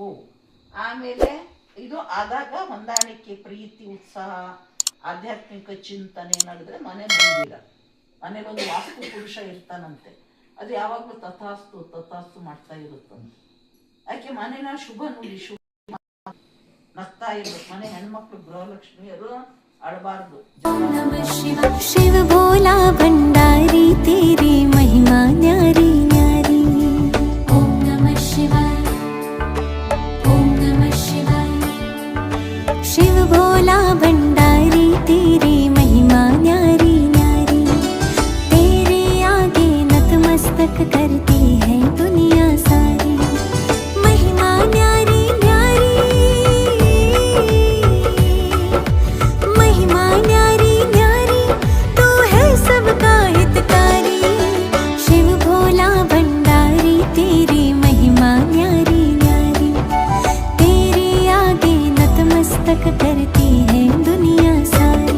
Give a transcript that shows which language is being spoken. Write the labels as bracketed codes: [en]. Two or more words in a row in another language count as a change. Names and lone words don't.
[kn] ಆಮೇಲೆ ಇದು ಆದಾಗ ಹೊಂದಾಣಿಕೆ, ಪ್ರೀತಿ, ಉತ್ಸಾಹ, ಆಧ್ಯಾತ್ಮಿಕ ಚಿಂತನೆ ನಡೆದ್ರೆ ಮನೆ ಮಂದಿರ. ಮನೇಲಿ ಒಂದು ವಾಸ್ತು ಪುರುಷ ಇರ್ತಾನಂತೆ, ಅದು ಯಾವಾಗಲೂ ತಥಾಸ್ತು ತಥಾಸ್ತು ಮಾಡ್ತಾ ಇರುತ್ತಂತೆ. ಯಾಕೆ ಮನೇನ ಶುಭ ನುಡಿ, ಶುಭ ನಗ್ತಾ ಇರ್ಬೇಕು. ಮನೆ ಹೆಣ್ಮಕ್ಳು ಗೃಹಲಕ್ಷ್ಮಿಯರು ಅಳಬಾರ್ದು. [hi] नमः शिव शिव भोला भंडारी तेरी महिमा न्यारी न्यारी। ओम नमः शिवाय ओम नमः शिवाय। शिव भोला भंडारी तेरी महिमा न्यारी न्यारी। तेरे आगे नतमस्तक करती है दुनिया सारी। महिमा न्यारी न्यारी, महिमा न्यारी न्यारी, तू है सबका हितकारी। शिव भोला भंडारी तेरी महिमा न्यारी न्यारी। तेरे आगे नतमस्तक करती है दुनिया सारी।